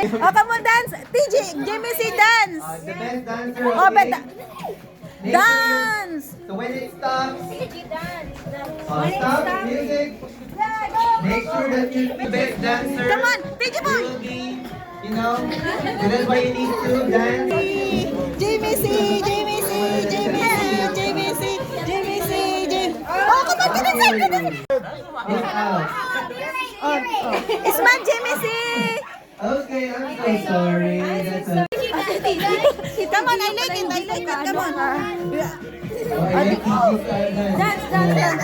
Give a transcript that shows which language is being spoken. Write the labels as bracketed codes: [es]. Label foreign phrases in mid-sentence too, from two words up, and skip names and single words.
[en] Oh, come on, dance! TJ, Jimmy, si dance! The best dancer. Oh, Okay? but Make sure you- dance! So when it stops, When it stop stops. music. Make sure that you're the best dancer. Come on, TJ You boy! will be, you know. So that's why you need to dance. Jimmy, si, Jimmy, si, Jimmy, si, Jimmy, si, Jimmy, si, Jimmy. Oh, come on, come on, come on! Look out. Oh, oh. Isman, Jimmy, si! Okay, I'm so sorry. That's a. Come on, I like it, come on. Oh, I like easy style dance. Dance.